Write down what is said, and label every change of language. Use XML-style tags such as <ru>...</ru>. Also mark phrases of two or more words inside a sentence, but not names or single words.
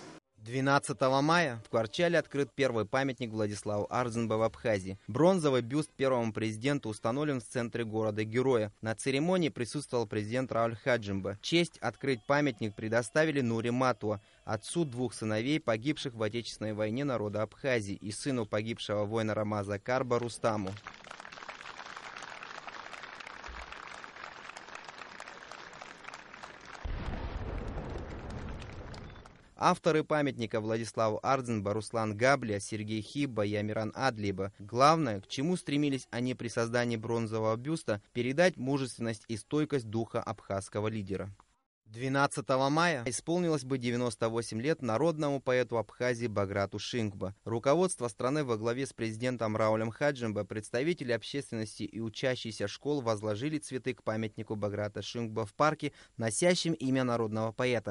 <ru>12 мая в Кварчале открыт первый памятник Владиславу Ардзинбе в Абхазии. Бронзовый бюст первому президенту установлен в центре города-героя. На церемонии присутствовал президент Рауль Хаджимба. Честь открыть памятник предоставили Нури Матуа, отцу двух сыновей, погибших в Отечественной войне народа Абхазии, и сыну погибшего воина Рамаза Карба Рустаму. Авторы памятника Владиславу Ардзинбе Руслан Габлия, Сергей Хибба и Амиран Адлиба. Главное, к чему стремились они при создании бронзового бюста, передать мужественность и стойкость духа абхазского лидера. 12 мая исполнилось бы 98 лет народному поэту Абхазии Баграту Шингбе. Руководство страны во главе с президентом Раулем Хаджимбе, представители общественности и учащиеся школ возложили цветы к памятнику Баграта Шингбе в парке, носящем имя народного поэта.</ru>